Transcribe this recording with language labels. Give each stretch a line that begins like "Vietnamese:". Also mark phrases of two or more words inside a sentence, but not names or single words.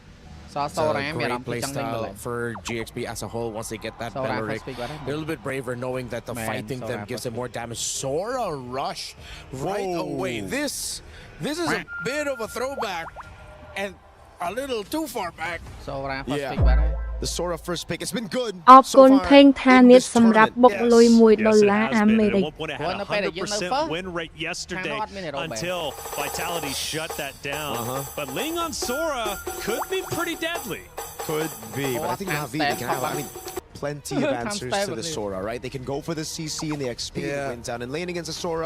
English: It's a great playstyle for GXP as a whole once they get that Beleric. They're a little bit braver knowing that the fighting them gives them more damage. Sora rush right away. This is a bit of a throwback and a little too far back. The Sora first pick, it's been good.
Khmer: អរគុណផេងថានេះសម្រាប់បុកលុយ$1 អាមេរិក
English: 100% win rate yesterday until Vitality shut that down. But Ling on Sora could be pretty deadly. Could be, but I think Navi, they can have, plenty of answers to the Sora, right? They can go for the CC and the XP went down and lane against the Sora.